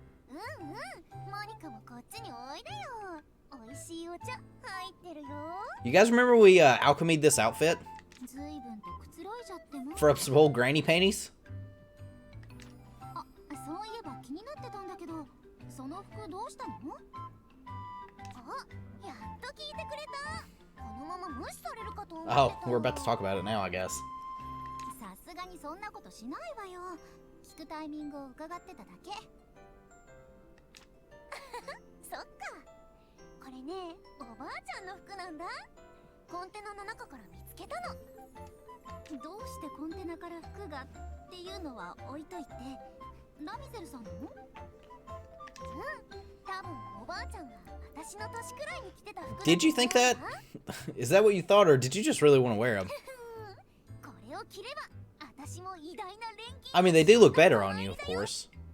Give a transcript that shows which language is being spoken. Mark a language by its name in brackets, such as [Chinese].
[Japanese] モニカもこっちにおいでよ。おいしいお茶入ってるよ。 [English] You guys remember we alchemied this outfit? [Japanese] 随分とくつろいじゃっても。 [English] For some old granny panties? [Japanese] あ、そういえば気になってたんだけど、その服どうしたの？あ、やっと聞いてくれた。このまま無視されるかと思ってた。 [English] Oh, we're about to talk about it now, I guess. [Japanese] さすがにそんなことしないわよ。聞くタイミングを伺ってただけ。そっか。これね、おばあちゃんの服なんだ。コンテナの中から見つけたの。どうしてコンテナから服がっていうのは置いといて、ラミゼルさんの？うん、多分おばあちゃんが私の年くらいに着てた服だと思うわ。 [English] Did you think that? Is that what you thought, or did you just really want to wear them? [Japanese] これを着れば私も偉大な錬金。 [English] I mean, they do look better on you, of course.